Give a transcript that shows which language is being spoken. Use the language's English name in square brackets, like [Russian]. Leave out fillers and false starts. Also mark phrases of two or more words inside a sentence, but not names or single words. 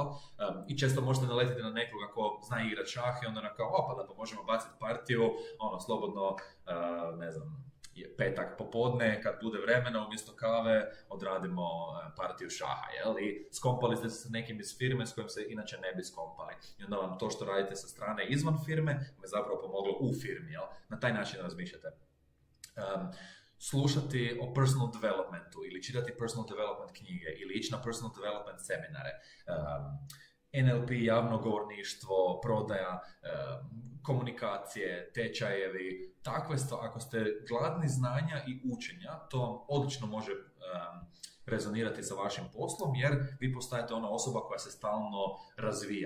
[Croatian] I često možete naletiti na nekoga ko zna igrati šah i onda kao, pa da pa možemo baciti partiju, slobodno, ne znam, petak popodne, kad bude vremena, umjesto kave, odradimo partiju šaha, jel? I skompali ste se s nekim iz firme s kojim se inače ne bi skompali. I onda vam to što radite sa strane izvan firme, me zapravo pomoglo u firmi, jel? Na taj način razmišljate. Slušati o [English] personal developmentu [Croatian] ili čitati [English] personal development [Croatian] knjige ili ići na [English] personal development [Croatian] seminare, NLP, javno govorništvo, prodaja, komunikacije, tečajevi, takve stvari. Ako ste gladni znanja i učenja, to vam odlično može rezonirati sa vašim poslom, jer vi postajete ona osoba koja se stalno razvija.